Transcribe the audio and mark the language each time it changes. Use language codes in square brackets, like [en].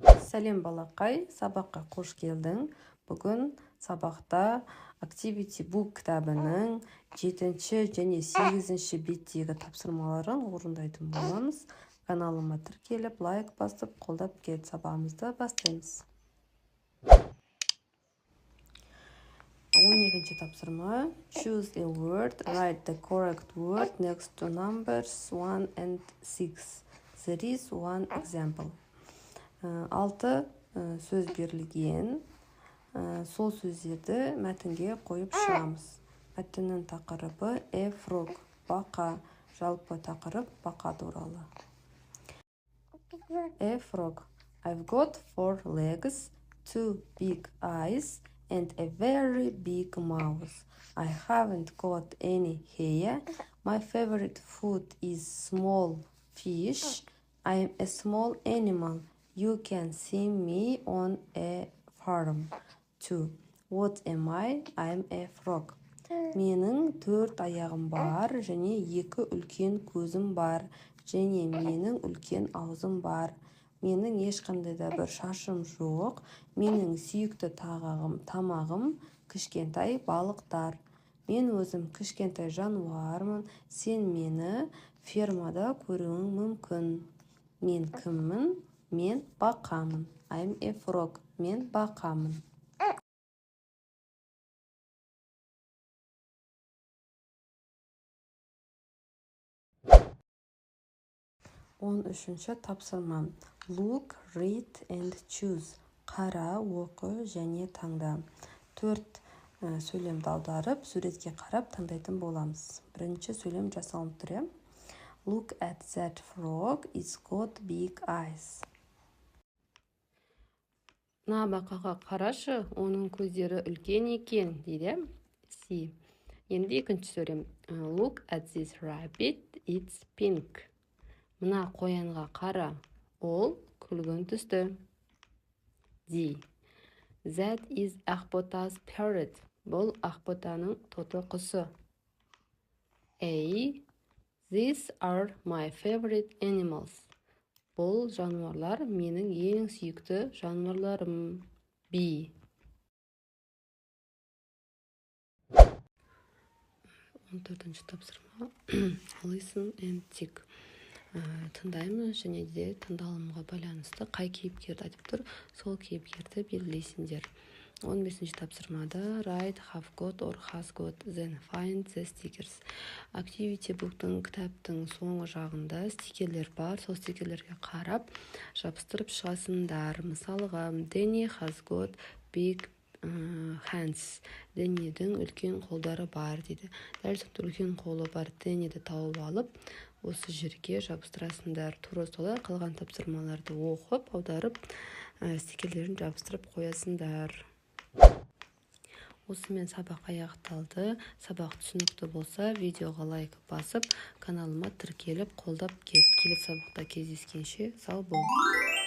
[kk] Сәлем балақай, сабаққа қош келдің. Бүгін сабақта Activity Book кітабының 7-ші және 8-ші беттегі тапсырмаларын орындайтын боламыз. Каналыма тіркеліп, лайк басып, қолдап кет. Сабағымызды бастаймыз. 12-ші тапсырма. [en] Choose a word, write the correct word next to numbers 1 and 6. There is one example. [kk] 6 сөз берілген. Сол сөздерді мәтінге қойып шығамыз. Мәтіннің тақырыбы a frog, бақа. Жалпы тақырып бақа туралы. [en] A frog. I've got 4 legs, 2 big eyes, and a very big mouth. I haven't got any hair. My favorite food is small fish. I'm a small animal. You can see me on a farm too. What am I? I'm a frog. [kk] Менің 4 аяғым бар, және 2 үлкен көзім бар, және менің үлкен аузым бар. Менің ешқандай да бір шашым жоқ. Менің сүйікті тамағым кішкентай балықтар. Мен өзім кішкентай жануармын. Сен мені фермада көруің мүмкін. Мен кіммін? Мен бақамын. [en] I'm a frog. [kk] Мен бақамын. 13-ші тапсырма. [en] Look, read and choose. [kk] Қара, оқы және таңда. 4 сөйлемді аударып, суретке қарап таңдайтын боламыз. Бірінші сөйлем жасалып тұр. [en] Look at that frog, it's got big eyes. [kk] Мына бақаға қарашы, оның көздері үлкен екен, дейді. C. Енді екінші сөйлем. [en] Look at this rabbit, it's pink. [kk] Мына қоянға қара, ол күлгін түсті. D. [en] That is ақбота's parrot. [kk] Бұл ақботаның тоты құсы. A. [en] These are my favorite animals. [kk] Бұл жануарлар менің ең сүйікті жануарларым. B. 14-ші тапсырма. [en] Listen and tick. [kk] Тыңдаймыз және де тыңдалымға байланысты қай кейіпкерді айтып тұр, сол кейіпкерді белгілейсіңдер. 15-ші тапсырмада [en] write have got or has got, then find the stickers. [kk] Activity Book'тың кітаптың соңғы жағында стикерлер бар, сол стикерлерге қарап жабыстырып шығасыңдар. Мысалға, [en] Danny has got big hands. [kk] Дэннидің үлкен қолдары бар, дейді. Дәл сол үлкен қолы бар Дэнниді тауып алып, осы жерге жабыстырасыңдар. Тура солай қалған тапсырмаларды оқып, аударып, стикерлерін жабыстырып қоясыңдар. Осымен сабақ аяқталды. Сабақ түсінікті болса, видеоға лайк басып, каналыма тіркеліп, қолдап кет. Келесі сабақта кездескенше сау бол.